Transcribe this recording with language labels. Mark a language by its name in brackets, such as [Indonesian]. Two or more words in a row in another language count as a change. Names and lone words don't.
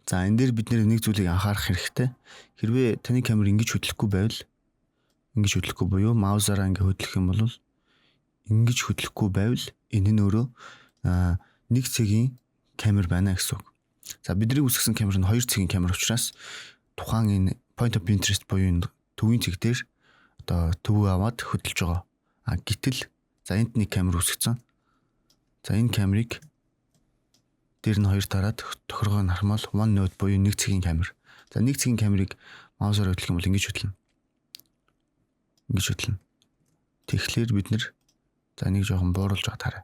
[Mongolian] За энэ дээр бид нэг зүйлийг анхаарах хэрэгтэй. Хэрвээ таны камер ингэж хөдлөхгүй байвал буюу маусаараа ингэ хөдлөх юм бол ингэж хөдлөхгүй байвал энэ нь өөрөө нэг цэгийн камер байна гэсэн үг. За бидний үсгсэн камер нь 2 цэгийн камер учраас тухайн энэ [English] point of interest [Mongolian] буюу энэ төвийн цэг дээр одоо төвөө аваад хөдөлж байгаа. Гэтэл за энд нэг камер үсгсэн. За энэ камерыг дээр нь 2 дараад тохиргоо нь хармал [English] one node [Mongolian] буюу нэг цэгийн камер. За нэг цэгийн камерыг маусаар хөдлөх юм бол ингэж хөдлөнө. Тэгэхээр бид нэр за нэг жоохон бууруулж байгаа таарай.